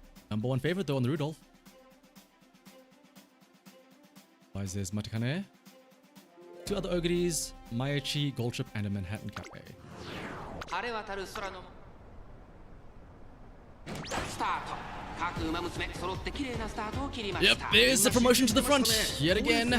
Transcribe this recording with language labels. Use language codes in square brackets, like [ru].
[en] Number one favorite though on the Rudolph. Why is this Matakane? Two other Ogres, Mayachi, Goldship, and a Manhattan Cafe. [ja] 晴れ渡る空のスタート。各馬娘揃って綺麗なスタートを切りました。 [en] Yep, there's the promotion to the front yet again.